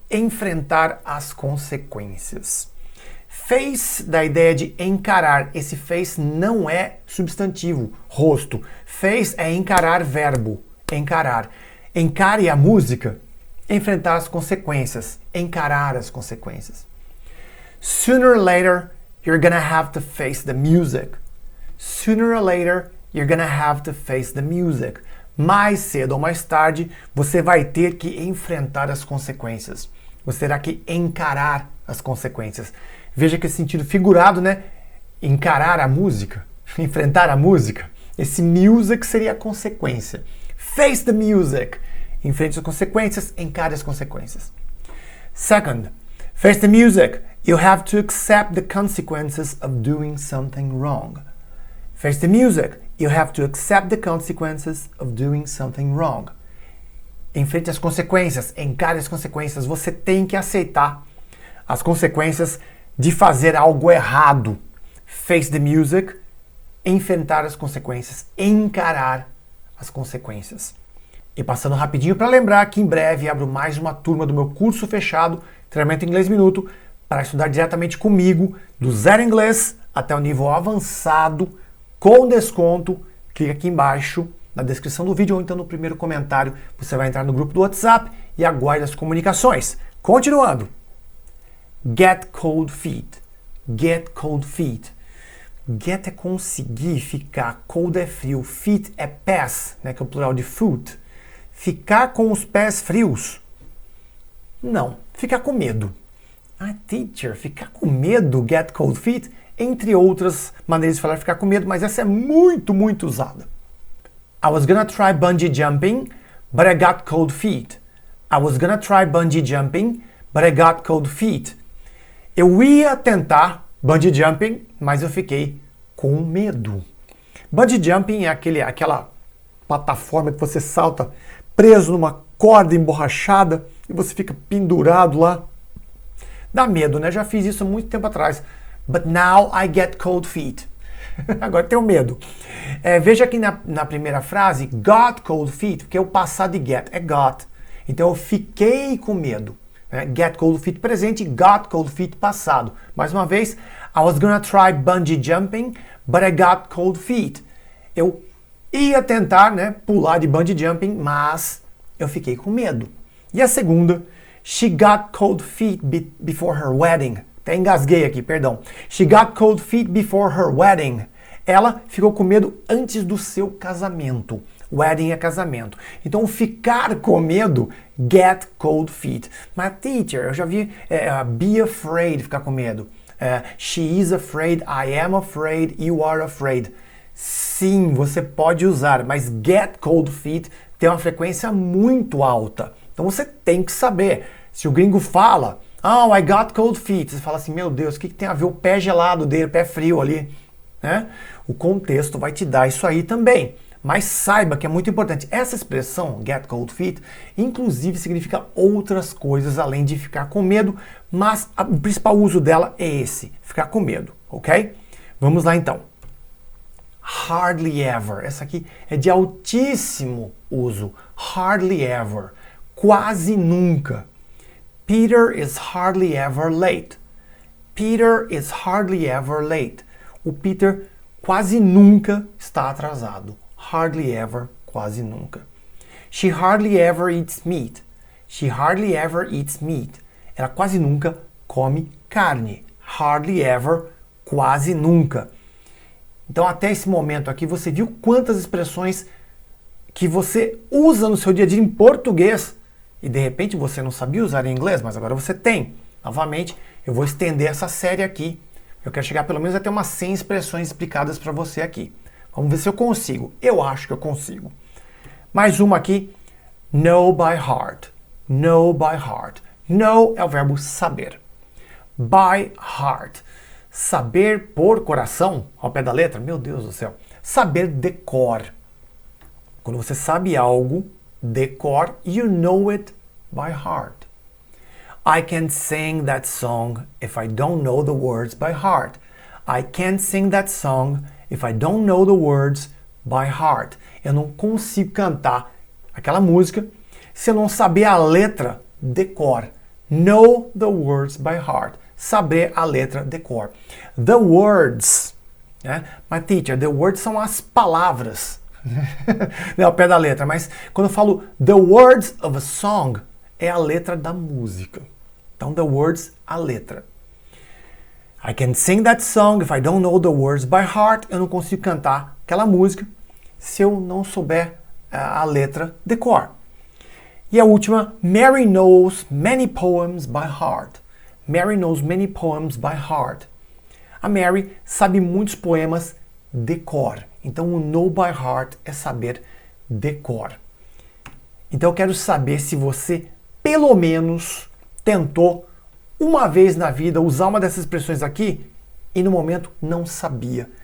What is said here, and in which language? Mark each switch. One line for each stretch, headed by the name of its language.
Portuguese: Enfrentar as consequências. Face da ideia de encarar. Esse face não é substantivo, rosto. Face é encarar, verbo. Encarar. Encare a música. Enfrentar as consequências. Encarar as consequências.
English: Sooner or later, you're gonna have to face the music. Sooner or later, you're gonna have to face the music.
Portuguese: Mais cedo ou mais tarde, você vai ter que enfrentar as consequências. Você terá que encarar as consequências. Veja que esse sentido figurado, né? Encarar a música, enfrentar a música. Esse music seria a consequência.
English: Face the music.
Portuguese: Enfrente as consequências, encare as consequências.
English: Second, face the music. You have to accept the consequences of doing something wrong. Face the music. You have to accept the consequences of doing something wrong.
Portuguese: Enfrente as consequências, encare as consequências. Você tem que aceitar as consequências de fazer algo errado.
English: Face the music.
Portuguese: Enfrentar as consequências, encarar as consequências. E passando rapidinho para lembrar que em breve abro mais uma turma do meu curso fechado, Treinamento Inglês Minuto, para estudar diretamente comigo, do zero inglês até o nível avançado, com desconto. Clica aqui embaixo na descrição do vídeo ou então no primeiro comentário. Você vai entrar no grupo do WhatsApp e aguarde as comunicações. Continuando.
English: Get cold feet. Get cold feet.
Portuguese: Get é conseguir ficar, cold é frio, feet é pés, né, que é o plural de foot. Ficar com os pés frios? Não, ficar com medo. Ah, teacher, ficar com medo,
English: get cold feet,
Portuguese: entre outras maneiras de falar ficar com medo, mas essa é muito, muito usada.
English: I was gonna try bungee jumping, but I got cold feet. I was gonna try bungee jumping, but I got cold feet.
Portuguese: Eu ia tentar bungee jumping, mas eu fiquei com medo. Bungee jumping é aquela plataforma que você salta preso numa corda emborrachada e você fica pendurado lá. Dá medo, né? Já fiz isso há muito tempo atrás.
English: But now I get cold feet.
Portuguese: Agora tenho medo. Veja aqui na primeira frase,
English: got cold feet,
Portuguese: porque o passado de get é got. Então eu fiquei com medo.
English: Get cold feet
Portuguese: presente,
English: got cold feet
Portuguese: passado. Mais uma vez,
English: I was gonna try bungee jumping, but I got cold feet.
Portuguese: Eu ia tentar, né, pular de bungee jumping, mas eu fiquei com medo. E a segunda,
English: she got cold feet before her wedding.
Portuguese: Até engasguei aqui, perdão.
English: She got cold feet before her wedding.
Portuguese: Ela ficou com medo antes do seu casamento. Wedding é casamento. Então, ficar com medo,
English: get cold feet.
Portuguese: Mas, teacher, eu já vi
English: be afraid,
Portuguese: ficar com medo.
English: She is afraid, I am afraid, you are afraid.
Portuguese: Sim, você pode usar, mas
English: get cold feet
Portuguese: tem uma frequência muito alta. Então, você tem que saber. Se o gringo fala,
English: oh, I got cold feet,
Portuguese: você fala assim, meu Deus, o que tem a ver o pé gelado dele, o pé frio ali? Né? O contexto vai te dar isso aí também. Mas saiba que é muito importante. Essa expressão,
English: get cold feet,
Portuguese: inclusive significa outras coisas além de ficar com medo, mas o principal uso dela é esse, ficar com medo, ok? Vamos lá então.
English: Hardly ever.
Portuguese: Essa aqui é de altíssimo uso.
English: Hardly ever.
Portuguese: Quase nunca.
English: Peter is hardly ever late. Peter is hardly ever late.
Portuguese: O Peter quase nunca está atrasado.
English: Hardly ever,
Portuguese: quase nunca.
English: She hardly ever eats meat. She hardly ever eats meat.
Portuguese: Ela quase nunca come carne.
English: Hardly ever,
Portuguese: quase nunca. Então, até esse momento aqui, você viu quantas expressões que você usa no seu dia a dia em português e de repente você não sabia usar em inglês, mas agora você tem. Novamente, eu vou estender essa série aqui. Eu quero chegar pelo menos até umas 100 expressões explicadas para você aqui. Vamos ver se eu consigo. Eu acho que eu consigo. Mais uma aqui.
English: Know by heart. Know by heart. Know
Portuguese: é o verbo saber.
English: By heart.
Portuguese: saber por coração, ao pé da letra, meu Deus do céu, saber de cor. Quando você sabe algo de cor,
English: you know it by heart. I can't sing that song if I don't know the words by heart. I can't sing that song if I don't know the words by heart.
Portuguese: Eu não consigo cantar aquela música se eu não saber a letra de cor.
English: Know the words by heart.
Portuguese: Saber a letra de cor.
English: The words,
Portuguese: né? Mas teacher,
English: the words
Portuguese: são as palavras. Não é ao pé da letra, mas quando eu falo
English: the words of a song,
Portuguese: é a letra da música. Então,
English: the words,
Portuguese: a letra.
English: I can sing that song if I don't know the words by heart.
Portuguese: Eu não consigo cantar aquela música se eu não souber a letra de cor. E a última,
English: Mary knows many poems by heart. Mary knows many poems by heart.
Portuguese: A Mary sabe muitos poemas de cor. Então, o
English: know by heart
Portuguese: é saber de cor. Então, eu quero saber se você, pelo menos, tentou uma vez na vida usar uma dessas expressões aqui e no momento não sabia.